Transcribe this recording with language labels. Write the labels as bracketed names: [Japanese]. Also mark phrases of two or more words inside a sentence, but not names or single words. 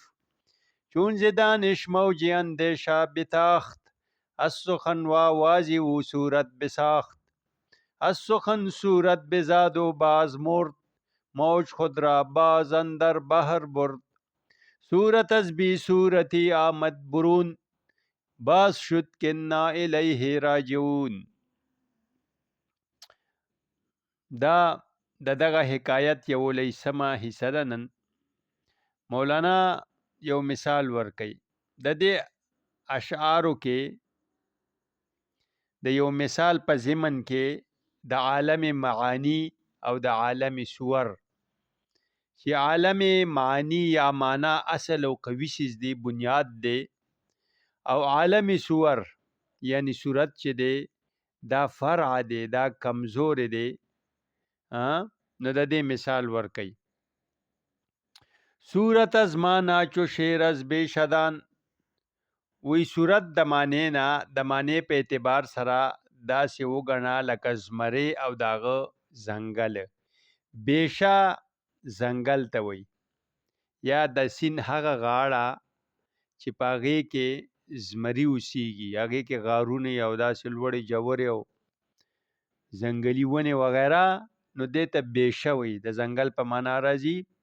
[Persian] چون ز دانش موج اندیشه بتاخت، از سخن و آواز او صورت بساخت. از سخن صورت بزاد و باز مرد، موج خود را باز اندر بحر برد. صورت از بی صورتی آمد برون، باز شد که [Arabic] نا الیه راجعون. [Pashto] دا دغه حکایت یو لیسمه حصہ ده. نن مولانا یو مثال ورکي د دې اشعارو کې د یو مثال په ضمن کې د عالم معانی او د عالم صور، چې عالم معانی یا معنا اصل او قوي شیز دی، بنیاد دی، او عالم صور یعنی صورت چې دی دا فرع دی، دا کمزور دی. نو د دې مثال ورکي. [Persian] صورت از معنا چو شعر از بیشدان، [Pashto] وی صورت د معنی نه د معنی په اعتبار سره داسې وګڼه لکه زمری او داغه ځنګل. بیشه ځنګل ته وی، یا د سین هغه غاړه چې په هغې کې زمري اوسیږي، هغې کې غارونه او داسې لوړې جوړې او ځنګلي ونې وغیره، نو دې ته بیشه وی، د ځنګل په معنا راځي.